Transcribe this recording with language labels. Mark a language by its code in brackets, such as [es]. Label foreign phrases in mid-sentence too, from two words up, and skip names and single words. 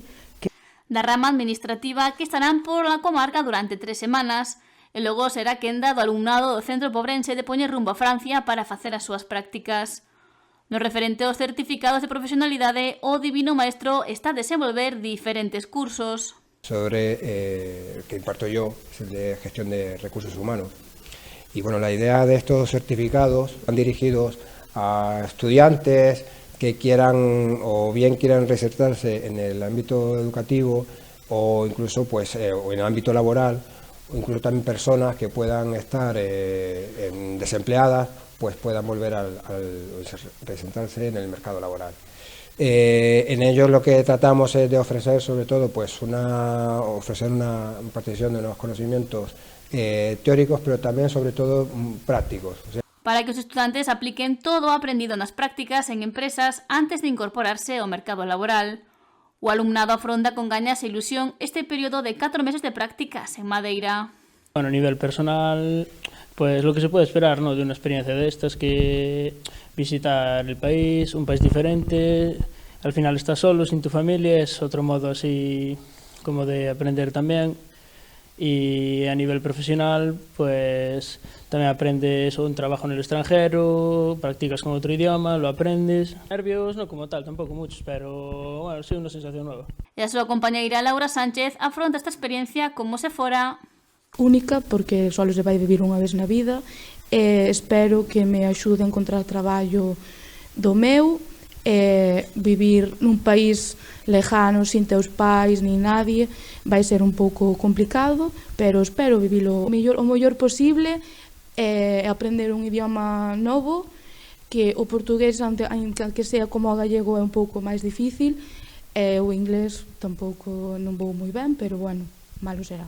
[gl] Da rama administrativa que estarán [es] por la comarca [gl] durante 3 semanas e logo será quenda do alumnado do Centro Pobrense de poñer rumbo a Francia para facer as súas prácticas. No referente aos certificados de profesionalidade, o Divino Maestro está a desenvolver diferentes cursos. [es] Sobre que imparto yo, es el de gestión de recursos humanos. Y bueno, la idea de estos certificados van dirigidos a estudiantes que quieran o bien quieran reinsertarse en el ámbito educativo o incluso pues, o en el ámbito laboral, o incluso también personas que puedan estar desempleadas, pues puedan volver a reinsertarse en el mercado laboral. En ellos lo que tratamos es de ofrecer sobre todo pues ofrecer una impartición de unos conocimientos teóricos, [gl] pero tamén, sobre todo, prácticos. Para que os estudantes apliquen todo o aprendido nas prácticas en empresas antes de incorporarse ao mercado laboral. O alumnado afronta con gañas e ilusión este período de 4 meses de prácticas en Madeira. [es] Bueno, a nivel personal, pues lo que se puede esperar, ¿no?, de una experiencia de estas, que visitar el país, un país diferente, al final estás solo, sin tu familia, es otro modo así como de aprender también. Y a nivel profesional, pues también aprendes un trabajo en el extranjero, practicas con otro idioma, lo aprendes. Nervios no como tal, tampoco muchos, pero bueno, sí, una sensación nueva. [gl] E a súa compañeira Laura Sánchez afronta esta experiencia como se fora única, porque só se vai vivir unha vez na vida e espero que me axude a encontrar traballo do meu vivir nun país lejano, sin teus pais, [es] ni nadie, [gl] vai ser un pouco complicado, pero espero vivilo o mellor posible e aprender un idioma novo, que o portugués, que sea como o gallego, é un pouco máis difícil, e o inglés tampouco non vou moi ben, pero bueno, malo será.